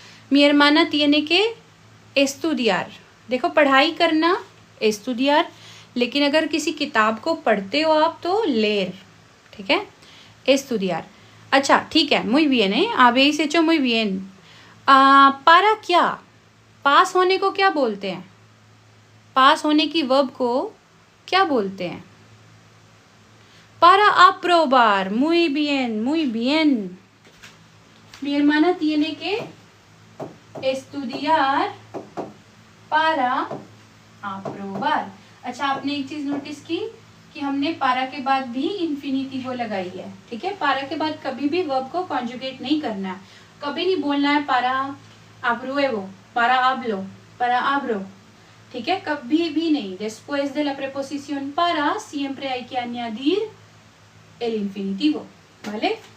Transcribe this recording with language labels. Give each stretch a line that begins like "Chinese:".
Spanish: mi hermana tiene que estudiar.
Hindi: देखो पढ़ाई करना estudiar, लेकिन अगर किसी किताब को पढ़ते हो आप तो leer, ठीक है, estudiar. अच्छा ठीक है,
Spanish: muy bien है, habéis hecho muy bien.
Hindi: para क्या, पास होने को क्या बोलते हैं, पास होने की वर्ब को क्या बोलते हैं,
Spanish: para aprobar. muy bien, muy bien. mi hermana tiene que estudiar para aprobar.
Hindi: अच्छा, आपने एक चीज नोटिस की कि हमने पारा के बाद भी इन्फिनिटिव लगाई है, ठीक है. पारा के बाद कभी भी वर्ब को कॉन्जुगेट नहीं करना है, कभी नहीं बोलना है पारा apruebo,
Spanish: para hablo, para abro,
Hindi: ठीक है, कभी भी नहीं.
Spanish: después de la preposición para siempre hay que añadir el infinitivo, ¿vale?